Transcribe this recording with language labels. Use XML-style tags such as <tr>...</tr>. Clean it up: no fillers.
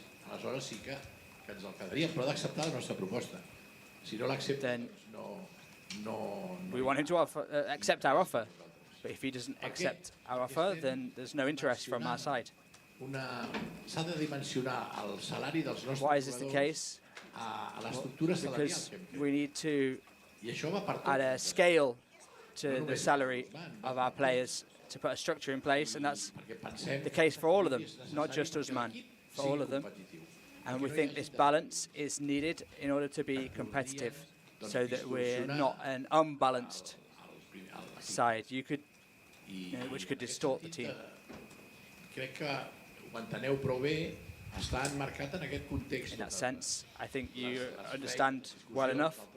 <ca>aleshores sí que ens el quedaríem, però ha d'acceptar la nostra proposta. Si no l'accepta, no...</ca> <en>We want him to accept our offer, but if he doesn't accept our offer, then there's no interest from our side.</en> <ca>S'ha de dimensionar el salari dels nostres</ca> <en>Why is this the case? Because we need to add a scale to the salary of our players to put a structure in place, and that's the case for all of them, not just Usman, for all of them. And we think this balance is needed in order to be competitive, so that we're not an unbalanced side, which could distort the team.</en> <ca>Crec que ho enteneu prou bé, està emmarcat en aquest context.</ca> <en>In that sense, I think you understand well enough</en>